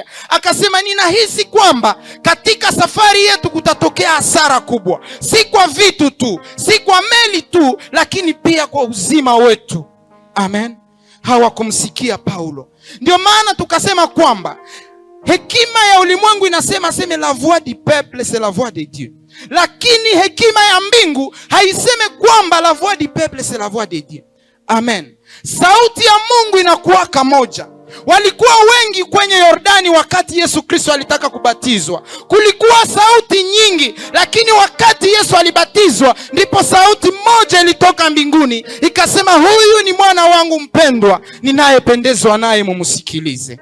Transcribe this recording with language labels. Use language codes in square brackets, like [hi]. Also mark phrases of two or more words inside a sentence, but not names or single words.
[sw] Akasema, ninahisi kwamba katika safari yetu kutatokea hasara kubwa, si kwa vitu tu, si kwa meli tu, lakini pia kwa uzima wetu. Amen. Hawakumsikia Paulo. Ndio maana tukasema kwamba hekima ya ulimwengu inasema [fr] la voix du peuple c'est la voix de Dieu. [sw] Lakini hekima ya mbingu haiseme kwamba [fr] la voix du peuple c'est la voix de Dieu. [sw] Amen. Sauti ya Mungu inakuwa moja. Walikuwa wengi kwenye Yordani wakati Yesu Kristo alitaka kubatizwa. Kulikuwa sauti nyingi, lakini wakati Yesu alibatizwa ndipo sauti moja ilitoka mbinguni ikasema, huyu ni mwana wangu mpendwa ninayependezwa naye, mumsikilize.